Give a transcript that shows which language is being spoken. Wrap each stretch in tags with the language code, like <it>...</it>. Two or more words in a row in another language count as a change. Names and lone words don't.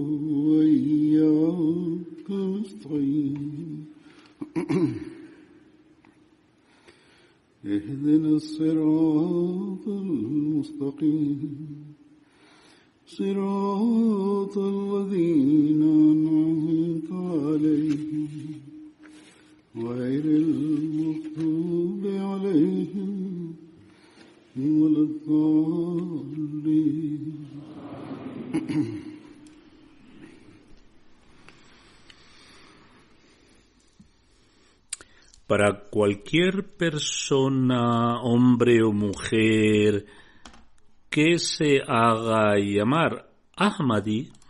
<ar>وإياك نستعين اهدنا الصراط المستقيم صراط الذين أنعمت عليهم غير المغضوب عليهم ولا الضالين.</ar> <es>Para cualquier persona, hombre o mujer, que se haga llamar Ahmadi,</es>